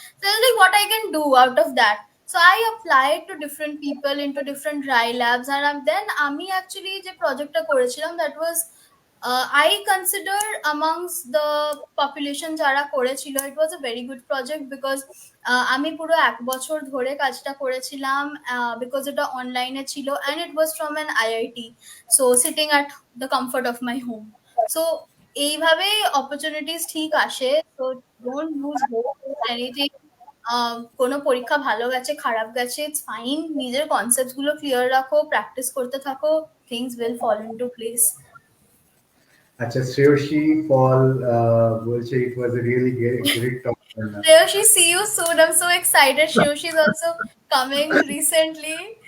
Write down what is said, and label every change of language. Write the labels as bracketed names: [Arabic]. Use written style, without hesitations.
[English] so I was like what I can do out of that, so I applied to different people into different dry labs, and then আমি actually যে প্রজেক্টটা করেছিলাম that was I consider amongst the population [Bangla] যারা করেছিল [English] it was a very good project because [Bangla] আমি পুরো 1 বছর ধরে কাজটা করেছিলাম [English] because [Bangla] এটা অনলাইনে ছিল, [English] and it was from an IIT, so sitting at the comfort of my home। so এইভাবে opportunities ঠিক আসে, so don't lose hope with anything। [Bangla] কোনো পরীক্ষা ভালো গেছে খারাপ গেছে ইটস ফাইন, নিজের কনসেপ্টস গুলো ক্লিয়ার রাখো, প্র্যাকটিস করতে থাকো, [English] things will fall into place। [Bangla] আচ্ছা, শ্রেয়সী পল বলছে [English] it was a really great talk. Shreyoshi, see you soon. I'm so excited. Shreyoshi is also coming recently.